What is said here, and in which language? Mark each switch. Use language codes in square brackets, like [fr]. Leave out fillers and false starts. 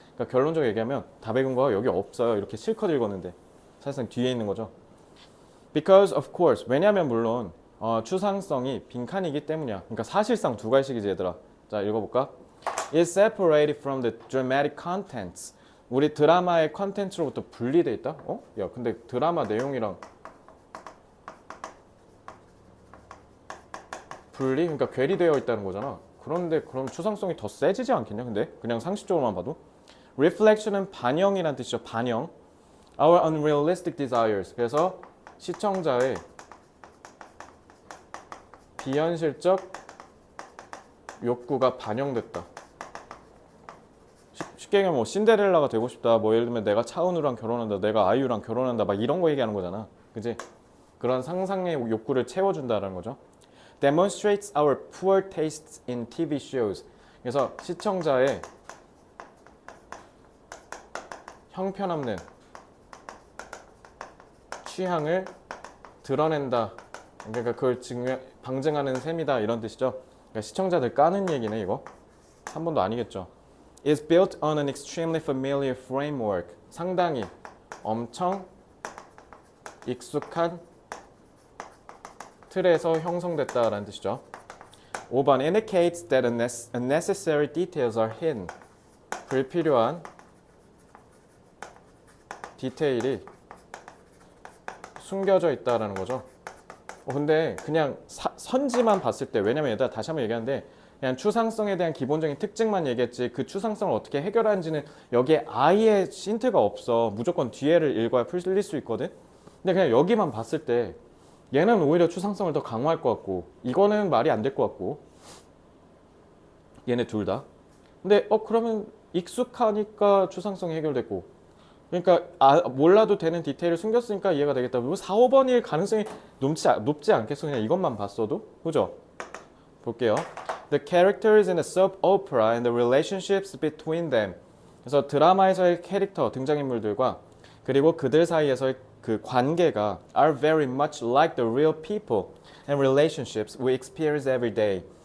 [ko] 그러니까 결론적으로 얘기하면 답의 근거가 여기 없어요. 이렇게 실컷 읽었는데 사실상 뒤에 있는 거죠. [en] Because of course. [ko] 왜냐하면 물론 추상성이 빈칸이기 때문이야. 그러니까 사실상 두 가지씩이지 얘들아. 자 읽어볼까? [en] Is separated from the dramatic contents. [ko] 우리 드라마의 컨텐츠로부터 분리돼 있다? 야 근데 드라마 내용이랑 그러니까 괴리되어 있다는 거잖아. 그런데 그럼 추상성이 더 세지지 않겠냐? 근데 그냥 상식적으로만 봐도 Reflection은 반영이란 뜻이죠. [en] 반영. Our unrealistic desires. [ko] 그래서 시청자의 비현실적 욕구가 반영됐다. 쉽게 얘기하면 뭐 신데렐라가 되고 싶다. 뭐 예를 들면 내가 차은우랑 결혼한다. 내가 아이유랑 결혼한다. 막 이런 거 얘기하는 거잖아. 그지? 그런 상상의 욕구를 채워준다라는 거죠. [en] Demonstrates our poor tastes in TV shows. [ko] 그래서 시청자의 형편없는 취향을 드러낸다. 그러니까 그걸 방증하는 셈이다 이런 뜻이죠. 그러니까 시청자들 까는 얘기네 이거. 한 번도 아니겠죠. [en] Is built on an extremely familiar framework. [ko] 상당히 엄청 익숙한 틀에서 형성됐다라는 뜻이죠. [en] 5번 indicates that unnecessary details are hidden. [ko] 불필요한 디테일이 숨겨져 있다라는 거죠. 근데 그냥 선지만 봤을 때 왜냐면 얘들아 다시 한번 얘기하는데 그냥 추상성에 대한 기본적인 특징만 얘기했지 그 추상성을 어떻게 해결하는지는 여기에 아예 힌트가 없어. 무조건 뒤에를 읽어야 풀릴 수 있거든. 근데 그냥 여기만 봤을 때 얘는 오히려 추상성을 더 강화할 것 같고 이거는 말이 안 될 것 같고 얘네 둘 다. 근데 그러면 익숙하니까 추상성이 해결됐고 그러니까 몰라도 되는 디테일을 숨겼으니까 이해가 되겠다. 4, 5번일 가능성이 높지 않겠어. 그냥 이것만 봤어도. 그죠? 볼게요. [en] The characters in a soap opera and the relationships between them. [ko] 그래서 드라마에서의 캐릭터, 등장인물들과 그리고 그들 사이에서의 그 관계가 [en] are very much like the real people and relationships we experience every day.